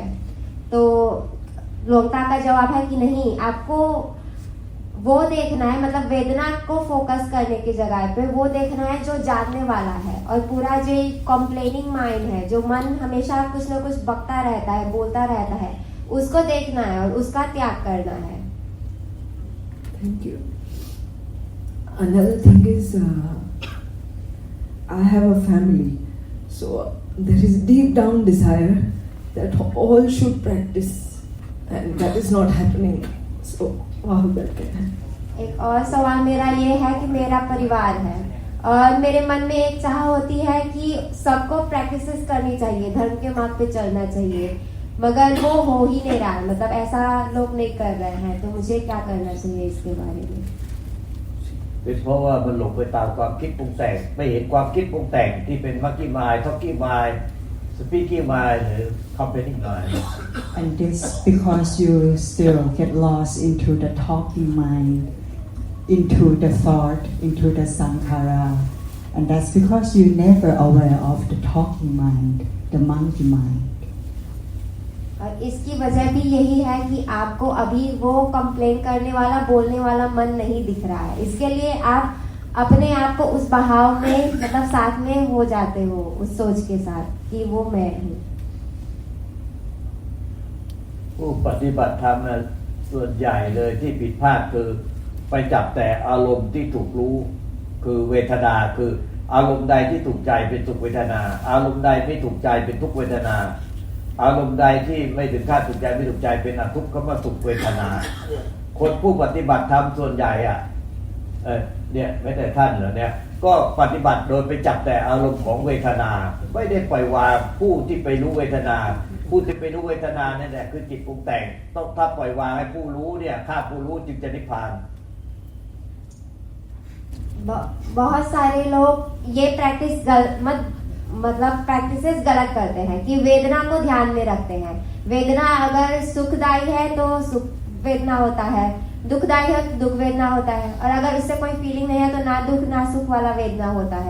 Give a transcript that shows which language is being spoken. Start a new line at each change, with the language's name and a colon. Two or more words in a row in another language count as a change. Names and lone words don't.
Hindi: तो लोकता का जवाब है कि नहीं, आपको वो देखना है, मतलब वेदना को फोकस करने की जगह पे वो देखना है जो जानने वाला है, और पूरा जो
English: complaining mind
Hindi: है, जो मन हमेशा कुछ ना कुछ बकता रहता है, बोलता रहता है, उसको देखना है और उसका त्याग करना है।
English: Thank you. Another thing is, I have a family, so there is deep down desire that all should practice, and that is not happening. So, wow, that can.
Hindi: एक और सवाल मेरा ये है कि मेरा परिवार है और मेरे मन में एक चाह होती है कि सबको प्रैक्टिसेस करनी चाहिए, धर्म के मार्ग पे चलना चाहिए, मगर वो हो ही नहीं रहा है, मतलब ऐसा लोग नहीं कर रहे हैं, तो मुझे क्या करना चाहिए इसके बारे में?
Thai: เป็นเพราะว่ามันหลงไปตามความคิดปรุงแต่งไม่เห็นความคิดปรุงแต่งที่เป็น
English: monkey mind talking mind speaking mind
Thai: หรือ
English: complaining mind And this because you still get lost into the talking mind, into the thought, into the sankhara, and that's because you never aware of the talking mind, the monkey mind.
Hindi: और इसकी वजह भी यही है कि आपको अभी वो कंप्लेन करने वाला, बोलने वाला मन नहीं दिख रहा है, इसके लिए आप अपने आप को उस बहाव में, मतलब साथ में हो जाते हो उस सोच के साथ कि वो मैं हूँ।
Thai: ผู้ปฏิบัติธรรมส่วนใหญ่เลยที่ผิดพลาดคือไปจับแต่อารมณ์ที่ถูกรู้คือเวทนาคืออารมณ์ใดที่ ถูกใจเป็นสุขเวทนาอารมณ์ใดไม่ถูกใจเป็นทุกขเวทนาอารมณ์ใดที่ไม่ถึงขั้นถูกใจไม่ถูกใจเป็นอทุกขมสุขเวทนาคนผู้ปฏิบัติธรรมส่วนใหญ่เนี่ยไม่แต่ท่านเหรอเนี่ยก็ปฏิบัติโดยไปจับแต่อารมณ์ของเวทนาไม่ได้ปล่อยวางผู้ที่ไปรู้เวทนาผู้ที่ไปรู้เวทนานั่นแหละคือจิตปรุงแต่งต้องถ้าปล่อยวางให้ผู้รู้เนี่ยฆ่าผู้รู้จึงจะนิพพาน
Hindi: बहुत सारे लोग ये प्रैक्टिस मतलब प्रैक्टिसेस गलत करते हैं कि वेदना को ध्यान में रखते हैं, वेदना अगर सुखदायी है तो सुख वेदना होता है, दुखदायी है तो दुख वेदना होता है, और अगर उससे कोई फीलिंग नहीं है तो ना दुख ना सुख वाला वेदना होता है।